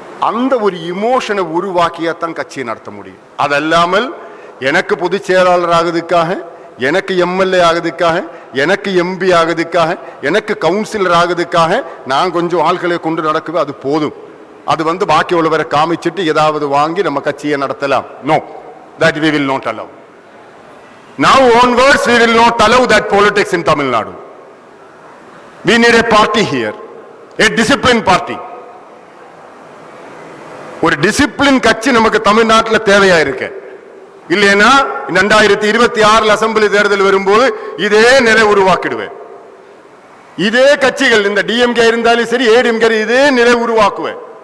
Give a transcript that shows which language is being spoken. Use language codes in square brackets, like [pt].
[ta] அந்த ஒரு இமோஷனை உருவாக்கியாத்தான் கட்சியை நடத்த முடியும். அதல்லாமல் எனக்கு பொதுச் செயலாளர் ஆகுறதுக்காக, எனக்கு எம்எல்ஏ ஆகுதுக்காக, எனக்கு எம்பி ஆகுதுக்காக, எனக்கு கவுன்சிலர் ஆகுதுக்காக நான் கொஞ்சம் ஆட்களை கொண்டு நடக்குவேன், அது போதும். அது வந்து பாக்கி உள்ளவரை காமிச்சிட்டு ஏதாவது வாங்கி நம்ம கட்சியை நடத்தலாம். No, [en] that we will not allow. Now onwards we will not allow that politics in Tamil Nadu. We need a party here, a disciplined party. [ta] ஒரு டிசிப்ளின் கட்சி நமக்கு தமிழ்நாட்டில் தேவையா இருக்கு. இல்லைன்னா 2026 அசெம்பிளி தேர்தல் வரும்போது இதே நிலை உருவாக்கிடுவேன். இதே கட்சிகள் இந்த டிஎம்கே இருந்தாலும் சரி, ஏடிஎம்கே இதே நிலை உருவாக்குவேன்.